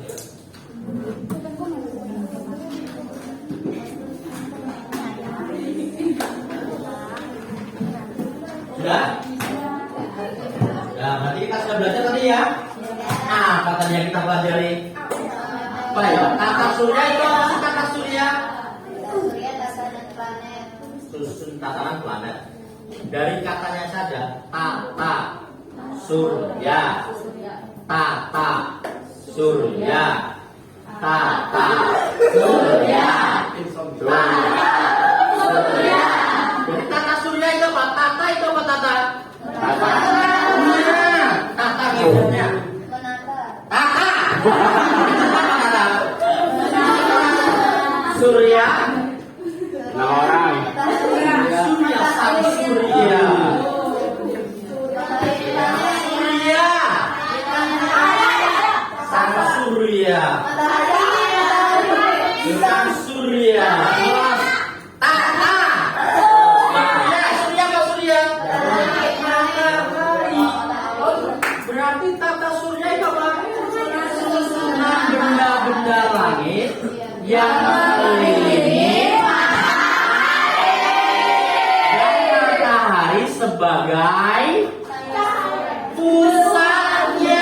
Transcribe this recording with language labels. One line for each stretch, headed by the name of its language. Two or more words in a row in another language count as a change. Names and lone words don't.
Indonesian: Sudah? Nah, berarti kita sudah belajar tadi ya. Apa tadi yang kita pelajari? Apa ya? Tata surya itu apa sih tata surya? Surya, tatanan planet. Susun tatanan planet. Dari katanya saja, tata surya, tata surya, tata surya, surya. Jadi tata surya itu apa? Tata itu apa tata? Tata. Tata hidupnya. Tata. Tata. Surya. Nah, orang. Surya, sang surya. Surya. Sang surya. Sang surya. Tata. Surya apa surya? Berarti tata surya itu apa? Susunan benda-benda langit yang mengelilingi matahari sebagai pusatnya.